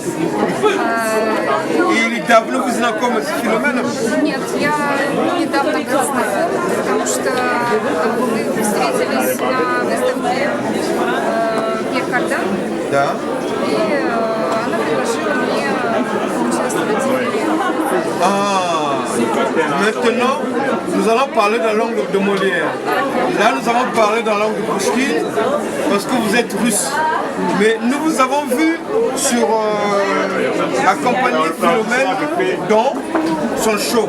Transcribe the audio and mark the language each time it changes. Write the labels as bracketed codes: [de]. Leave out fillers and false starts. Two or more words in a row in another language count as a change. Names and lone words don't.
[ru] Или давно вы знакомы с Philomène? Нет, я недавно была знакома, потому что мы встретились на выставке Пьер Карден. Да. И она предложила мне участвовать в ней. [fr] Maintenant, nous allons parler dans la langue de Molière. Là, nous allons parler dans la langue de Pouchkine, parce que vous êtes russe. Mais nous vous avons vu sur accompagner Philomène dans son show.